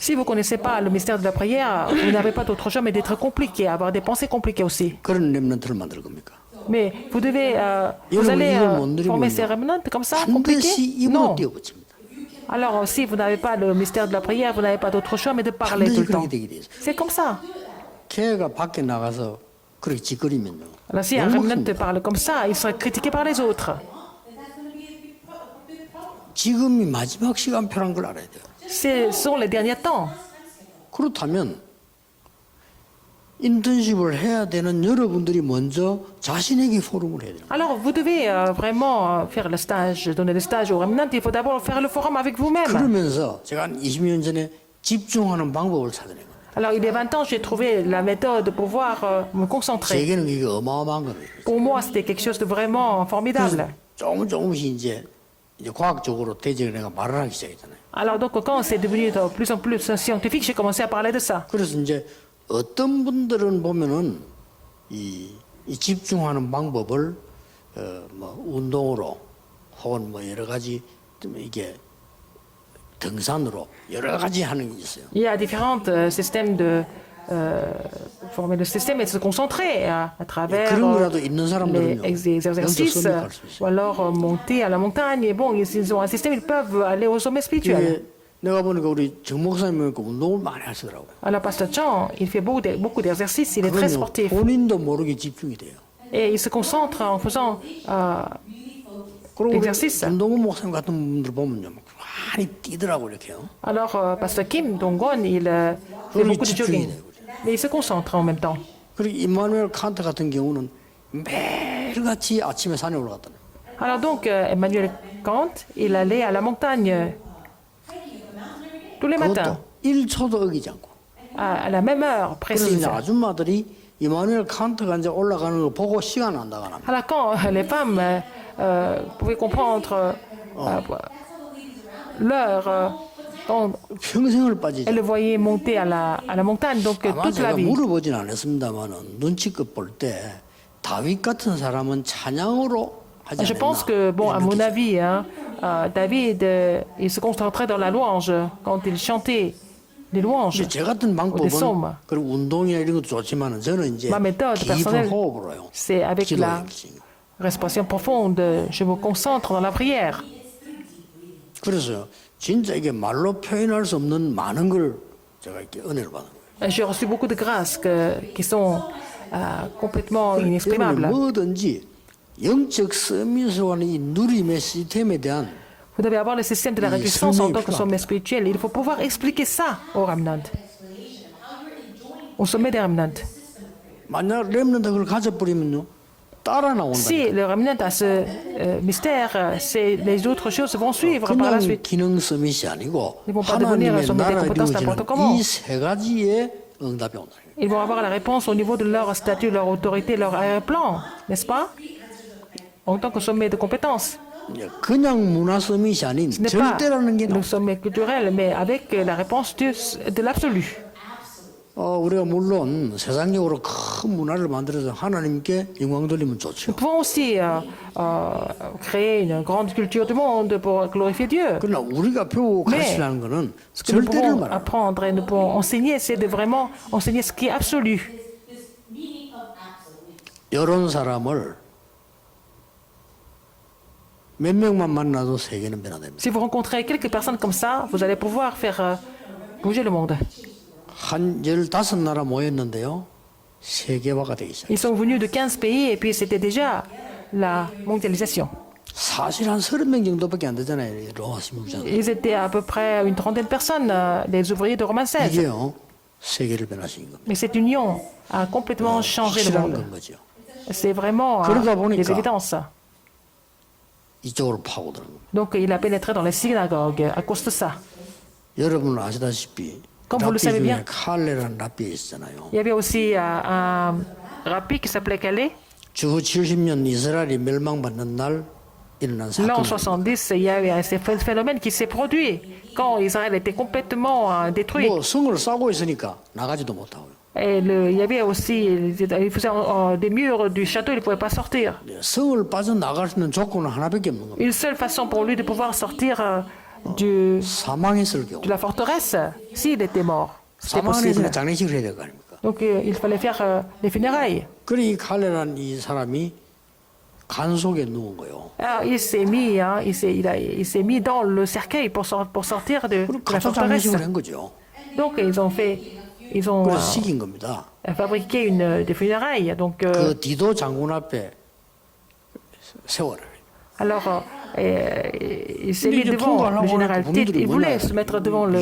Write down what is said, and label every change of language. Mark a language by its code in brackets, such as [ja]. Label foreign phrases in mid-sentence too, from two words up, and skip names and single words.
[fr] Si vous ne connaissez pas le mystère de la prière, vous n'avez pas d'autre choix mais d'être compliqué, avoir des pensées compliquées aussi. [ko] 그런 렘넌트를 만들 겁니까? [fr] Mais vous devez, vous [ko] 여러분, [fr] allez [ko] 이걸 못 누리면요. [fr] former ces remnants comme ça, [ko] 반드시 [fr] compliqués? [ko] 입으로 [fr] Non. [ko] 띄워붙입니다. [fr] Alors, si vous n'avez pas le mystère de la prière, vous n'avez pas d'autre choix mais de parler tout [ko] 반드시 [fr] le temps. [ko] 그렇게 되게 돼 있어요. [fr] C'est comme ça. [ko] 걔가 밖에 나가서 그렇게 짓거리면요. [fr] Alors, si un [ko] 욕 [fr] remnant [ko] 먹습니다. [fr] parle comme ça, il sera critiqué par les autres. [ko] 지금이 마지막 시간표란 걸 알아야 돼요. [fr] Ce sont les derniers temps. [ko] 그렇다면 인턴십을 해야 되는 여러분들이 먼저 자신에게 포럼을 해야 돼요. [fr] Alors, vous devez vraiment faire le stage, donner le stage aux remnants. Il faut d'abord faire le forum avec vous-même. [ko] 그러면서 제가 한 20년 전에 집중하는 방법을 찾아낸 거예요. [fr] Alors, il y a 20 ans, j'ai trouvé la méthode de pouvoir me concentrer. [ko] 제게는 이게 어마어마한 거예요. [fr] Pour moi, c'était quelque chose de vraiment formidable. [ko] 조금씩 이제 과학적으로 대적을 내가 말을 하기 시작했잖아요. [fr] Alors, donc, quand c'est devenu de plus en plus scientifique, j'ai commencé à parler de ça. [ko] 그래서 이제 어떤 분들은 보면은 이 집중하는 방법을 뭐 운동으로 혹은 뭐 여러 가지 좀 이게 등산으로 여러 가지 하는 게 있어요. [fr] Il y a différents systèmes de former le système et de se concentrer à travers [ko] 그런 거라도 있는 [fr] les [ko] 사람들은요. [fr] exercices [ko] 영적 갈 수 [fr] ou [ko] 있어요. [fr] alors monter à la montagne. Et bon, ils ont un système, ils peuvent aller au sommet spirituel. [ko] 이게 내가 보니까 우리 정 목사님은 운동을 많이 하시더라고요. [fr] Alors, Pasteur Chan, il fait beaucoup d'exercices, il est très [ko] 그러면 [fr] sportif. [ko] 본인도 모르게 집중이 돼요. [fr] Et il se concentre en faisant [ko] 그리고 우리 [fr] l'exercice. [ko] 김동훈 목사님 같은 분들 보면요. 막 많이 뛰더라고요. 이렇게요. [fr] Alors, Pasteur Kim Dong-gon, il fait beaucoup de jogging. Mais il se concentre en même temps. [ko] 그리고 임마누엘 칸트 같은 경우는 매일같이 아침에 산에 올라갔다는 [fr] Alors donc, Emmanuel Kant, il allait à la montagne tous les matins, [ko] 그것도 1초도 어기지 않고. [fr] à la même heure [ko] 그래서 [fr] précise. [ko] 이제 아줌마들이 이마누엘 칸트가 이제 올라가는 걸 보고 시간 안 나가나. [fr] Alors quand les femmes pouvaient comprendre l'heure, quand [ko] 평생을 빠지죠. [fr] elles le voyaient monter à la montagne, donc [ko] 아마 [fr] toute la [ko] 제가 [fr] vie. [ko] 물어보진 않았습니다만은 눈치껏 볼 때 다윗 같은 사람은 찬양으로 하지 [fr] Je pense que, bon, à mon avis, hein, David, il se concentrait dans la louange quand il chantait les louanges. [ko] 제 같은 [fr] des psaumes. [ko] 방법은 그리고 운동이나 이런 것도 좋지만은 저는 이제 [fr] Ma méthode [ko] 깊은 [fr] personnelle, [ko] 호흡으로요. [fr] c'est avec la respiration profonde. Je me concentre dans la prière. [ko] 그래서 진짜 이게 말로 표현할 수 없는 많은 걸 제가 이렇게 은혜를 받은 거예요. [fr] J'ai reçu beaucoup de grâces qui sont complètement [ko] 여러분 [fr] inexprimables. [ko] 뭐든지 영적 서밋으로 하는 이 누림의 시스템에 대한 [fr] Vous devez avoir le système de la réjouissance en tant que sommet spirituel. Il faut pouvoir expliquer ça au remnant, au sommet des remnants. [ko] 만약 렘넌트 그걸 가져버리면요 따라 나온다. [fr] Si le remnant a ce mystère, les autres choses vont suivre par la [ko] 그냥 [fr] suite. [ko] 기능 서밋이 아니고 [fr] Ils vont pas devenir [ko] 하나님의 [fr] sommet des [ko] 나라를 [fr] compétences [ko] 이루어지는 [fr] n'importe comment. [ko] 이 세 가지의 응답이 온다. [fr] Ils vont avoir la réponse au niveau de leur statut, leur autorité, leur plan, n'est-ce pas? En tant que sommet de compétences. [ko] 그냥 문화 서밋이 아닌 [fr] Ce n'est pas [ko] 절대라는 게 [fr] le sommet culturel, mais avec la réponse de l'absolu. [ko] 우리가 물론 세상적으로 큰 문화를 만들어서 하나님께 영광 돌리면 좋죠. [fr] Nous pouvons aussi créer une grande culture du monde pour glorifier Dieu. [ko] 그러나 우리가 배우고 [fr] Mais [ko] 가르치라는 거는 [fr] ce que nous [ko] 절대를 [fr] pouvons [ko] 말합니다. [fr] apprendre et nous pouvons enseigner, c'est de vraiment enseigner ce qui est absolu. [ko] 이런 사람을 몇 명만 만나도 세계는 변화됩니다. [fr] Si vous rencontrez quelques personnes comme ça, vous allez pouvoir faire bouger le monde. [ko] 한 15나라 모였는데요. 세계화가 되기 시작해요. [fr] Ils sont venus de 15 pays et puis c'était déjà la mondialisation. [ko] 사실 한 30명 정도밖에 안 되잖아요. 로마 신부장. [fr] Ils étaient à peu près une trentaine de personnes, les ouvriers de Romains 16. [ko] 이게요. 세계를 변화시킨 겁니다. [fr] Mais cette union a complètement changé le [ko] 확실한 [fr] monde. [ko] 건 거죠. [fr] C'est vraiment [ko] 그러다 보니까 [fr] des évidences. [ko] 이쪽으로 파고드는 겁니다. [fr] Donc il a pénétré dans les synagogues à cause de ça. [ko] 여러분은 아시다시피 [fr] Comme vous le [ko] 랍비 [fr] savez [ko] 중에 [fr] bien. [ko] 칼레라는 랍비가 있잖아요. [fr] Il y avait aussi un rabbi qui s'appelait Calais. [ko] 주 70년 이스라엘이 멸망받는 날 일어난 [fr] L'an [ko] 사건. [fr] 70, il y a eu un phénomène qui s'est produit quand Israël était complètement détruit. [ko] 뭐 성을 싸고 있으니까 나가지도 못하고요. [fr] Et il y avait aussi, il faisait des murs du château, il ne pouvait pas sortir. [ko] 성을 빠져나갈 수 있는 조건은 하나밖에 없는 겁니다. [fr] Une seule façon pour lui de pouvoir sortir de [ko] 사망했을 경우. [fr] la forteresse, s'il était mort. C'était [ko] 사망했으니까 [fr] possible. [ko] 장례식을 해야 될 거 아닙니까? [fr] Donc il fallait faire les funérailles. [ko] 그러니 칼레라는 이 사람이 간 속에 누운 거예요. [fr] Alors il s'est mis, hein, il s'est mis dans le cercueil pour sortir de [ko] 그리고 [fr] la [ko] 가짜 [fr] forteresse. [ko] 장례식을 한 거죠. [fr] Donc ils ont [ko] 그래서 시킨 겁니다. [fr] fabriqué des funérailles. Donc [ko] 그 디도 장군 앞에 세워라. [fr] alors il s'est Mais mis je devant trouve, le alors, général on a- Tite. Il on a- voulait se mettre devant le